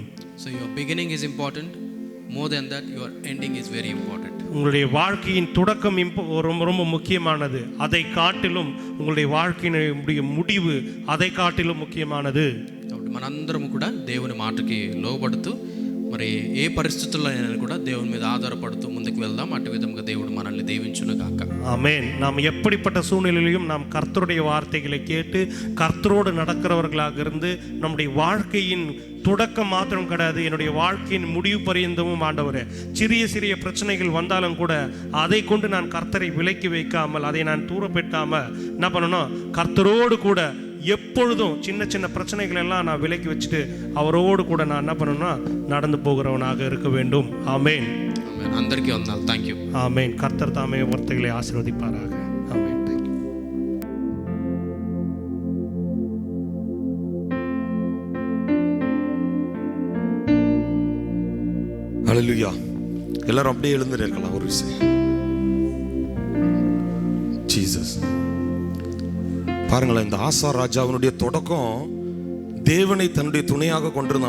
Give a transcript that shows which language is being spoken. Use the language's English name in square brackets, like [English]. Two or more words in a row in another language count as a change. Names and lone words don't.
[English] So your beginning is important, more than that your ending is very important. [Tamil] உங்களுடைய வாழ்க்கையின் தொடக்கம் ரொம்ப ரொம்ப முக்கியமானது, அதை காட்டிலும் உங்களுடைய வாழ்க்கையினுடைய முடிவு அதை காட்டிலும் முக்கியமானது. [Telugu] కాబట్టి మనందరం కూడా దేవుని మాటకి లోబడుతూ మరి ఏ పరిస్థితుల్లో అయినా కూడా దేవుని మీద ఆధారపడుతూ ముందుకు వెళ్దాం. అటు విధంగా దేవుడు మనల్ని దీవించును గాక. [Tamil] ஆமென். நாம் எப்படிப்பட்ட சூழ்நிலையிலும் நாம் கர்த்தருடைய வார்த்தைகளை கேட்டு கர்த்தரோடு நடக்கிறவர்களாக இருந்து நம்முடைய வாழ்க்கையின் தொடக்கம் மாத்திரம் கிடையாது, என்னுடைய வாழ்க்கையின் முடிவு பரியந்தமும் ஆண்டவரே, சிறிய சிறிய பிரச்சனைகள் வந்தாலும் கூட அதை கொண்டு நான் கர்த்தரை விலக்கி வைக்காமல், அதை நான் தூரப்பெட்டாமல் என்ன பண்ணணும், கர்த்தரோடு கூட எப்பொழுதும் சின்ன சின்ன பிரச்சனைகள் எல்லாம் நான் விலக்கி வச்சுட்டு அவரோடு கூட நான் என்ன பண்ணணும்னா நடந்து போகிறவனாக இருக்க வேண்டும். ஆமென். [Telugu] అందరికీ వందనాలు. [English] thank you. [Tamil] ஆமென். கர்த்தர் தாமே வார்த்தைகளை ஆசீர்வதிப்பாராக. ஆமென். ஹல்லேலூயா. எல்லாரும் அப்படியே எழுந்து நிற்கலாம் ஒரு விஷயம். ஜீசஸ் பாருங்களேன், இந்த ஆசா ராஜாவினுடைய தொடக்கம் தேவனை தன்னுடைய துணையாக கொண்டிருந்தான்.